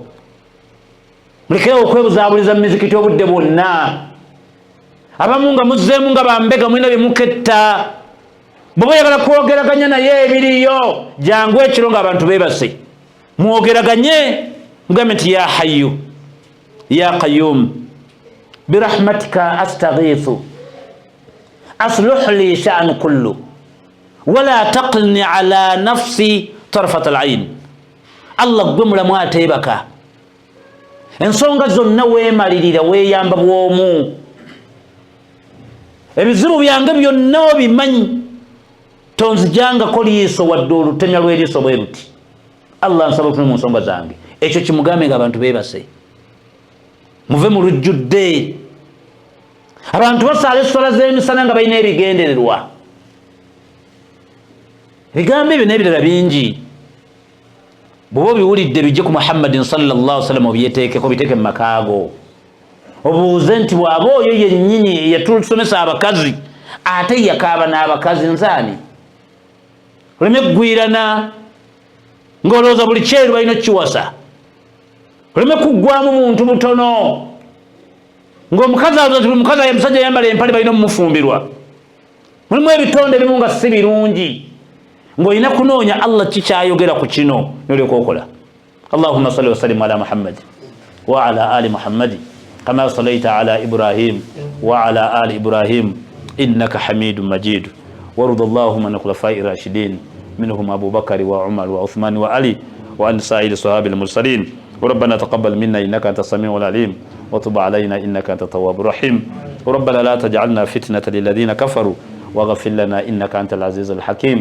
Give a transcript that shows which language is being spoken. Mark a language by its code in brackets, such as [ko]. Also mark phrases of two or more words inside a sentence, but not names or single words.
[lg] Mulekere okwebuzaabuliza mu mizikiti obudde bwonna. Abamu nga muzzeemu nga bambega mulina bye muketta. Bw'oba oyagala kwogeraganya naye ebiriyo, jangu ekiro ng'abantu beebase. Mwogeraganye mugambe nti [ar] يا حي يا قيوم برحمتك أستغيث أصلح لي شأني كله ولا تكلني إلى نفسي طرفة عين. [lg] Allah gwe mulamu ateebaka, ensonga zonna weemalirira weeyamba bw'omu, ebizibu byange byonna obimanyi, tonzijangako liiso wadde olutemya lw'eriiso bwe luti. Allah nsaba ofune mu nsonga zange. Ekyo kimugambe ng'abantu beebase, muve mu lujjudde. Abantu basaala essola z'emisana nga balina ebigendererwa. Ebigambo ebyo n'ebirala bingi. Bw'oba obiwulidde bijje ku Muhammadin [ar] صلى الله عليه وسلم, [lg] obyeteekeko, biteeke mu makaago. Obuuze nti bw'aba oyo yennyini yatusomesa abakazi ate yakaaba n'abakazi nzaani? Oleme kugwirana ng'olowooza buli kyeru balina kiwasa. Oleme kuggwamu muntu butono ng'omukazi aza ti omukazi aye musajja ayambala empale balina omumufumbirwa. Mulimu ebitonde ebimu nga si birungi, ng'olina kunoonya Allah kikyayogera ku kino n'olyoka okola. [ar] اللهم صل وسلم على محمد وعلى آل محمد كما صليت على إبراهيم وعلى آل إبراهيم إنك حميد مجيد. وارض اللهم عن الخلفاء الراشدين منهم أبو بكر وعمر وعثمان وعلي وعن سائر الصحابة المرسلين. وربنا تقبل منا إنك أنت السميع العليم وتب علينا إنك أنت التواب الرحيم. وربنا لا تجعلنا فتنة للذين كفروا واغفر لنا إنك أنت العزيز الحكيم.